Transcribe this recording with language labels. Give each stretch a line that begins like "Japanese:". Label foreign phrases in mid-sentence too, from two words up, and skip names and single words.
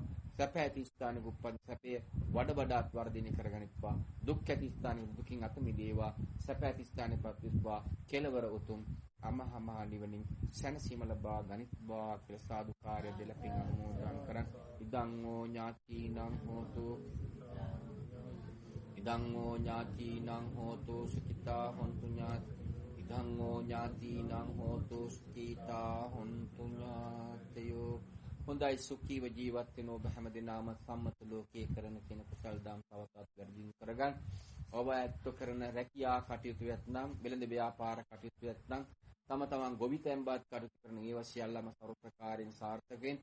Sinhala: සැප ඇති ස්ථානක උපත් සැපය වඩ වඩාත් වර්ධනය කරගනිත්වා. දුක් ඇති ස්ථානයේ දුකින් අත මිදේවා. සැප ඇති ස්ථානයේ පත්විස්වා. කෙලවර උතුම් අමහා මහා නිවනින් සැනසීම ලබා ගනිත්වා කියලා සාදුකාරය දෙල පින් අනුමෝදන් කරන්.
Pali: ඉදං ඕ ඥාතිනං හෝතු ඉදං ඕ ඥාතිනං හෝතු සුඛිතා හොන්තු ඥාති ඉදං ඕ ඥාතිනං හෝතු සුඛිතා හොන්තු ඥාතයෝ.
Sinhala: හොඳයි සුඛීව ජීවත් වෙන ඔබ හැම දිනම සම්මත ලෝකයේ කරන කෙන කුසල් දාම් තවතත් වැඩි කරගන්න. ඔබ ඇත්ත කරන රැකියා කටයුතු වෙත්නම් වෙළඳ ව්‍යාපාර කටයුතු වෙත්නම් තම තමන් ගොවිතැන්පත් කටයුතු කරන ඒවා සියල්ලම සර්ව ප්‍රකාරයෙන් සාර්ථක වෙන්න.